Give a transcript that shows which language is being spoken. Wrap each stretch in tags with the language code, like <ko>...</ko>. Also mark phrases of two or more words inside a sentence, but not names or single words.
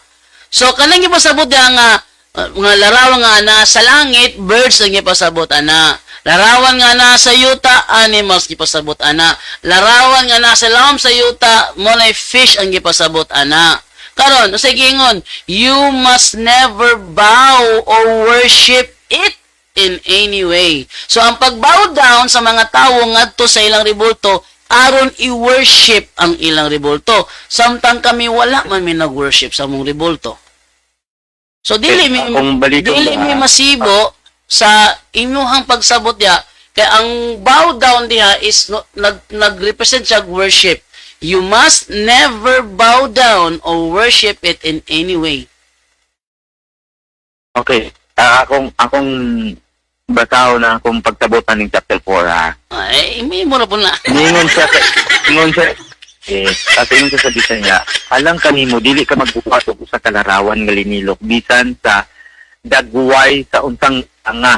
<ceb>So kanang gipasabot nga mga larawan nga na sa langit, birds ang gipasabot ana. Larawan nga na sa yuta, animals gipasabot ana. Larawan nga na sa lam sa yuta, mo na fish ang gipasabot ana. Karon, sa gingon,</ceb> <en>you must never bow or worship it in any way.</en> <ceb>So ang pag-</ceb> <en>bow down</en> <ceb>sa mga tawo ngadto sa ilang ribulto, aron i-worship ang ilang ribulto. Samtang kami wala man mi nag-worship sa mong ribulto. So dili mi masibo sa inyong pagsabot diha kay ang</ceb> <en>bow down</en> <ceb>diha is nag-represent siya worship.</ceb> <en>You must never bow down or worship it in any way. Okay.</en> <ceb>Akong basaw na akong pagtabotan ng chapter 4 ha. Ay, may mura po na. Ningon siya kasi ingon siya sa bisan niya, alang kanimo dili ka magbuhat og usa ka larawan nga linilok bisan sa dagway sa unsang tanga.</ceb>